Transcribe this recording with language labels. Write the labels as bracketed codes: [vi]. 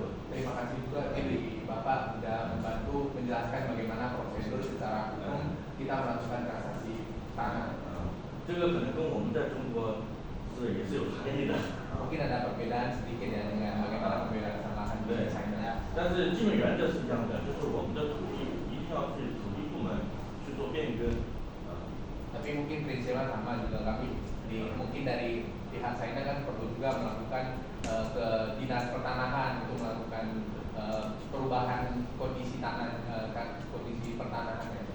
[id] Terima kasih juga dari Bapak sudah membantu menjelaskan bagaimana prosedur secara hukum kita melakukan transaksi tanah. [zh] 这个可能跟我们在中国也是有差异的。 [id] Mungkin ada perbedaan sedikit ya dengan bagaimana pembebasan lahan di China. [zh] 但是基本原则是这样的，就是我们的土地一定要去土地部门去做变更。 [id] Tapi mungkin prinsipnya sama juga kami mungkin dari pihak China kan perlu juga melakukan ke dinas pertanahan untuk melakukan perubahan kondisi tanah, kondisi pertanahan.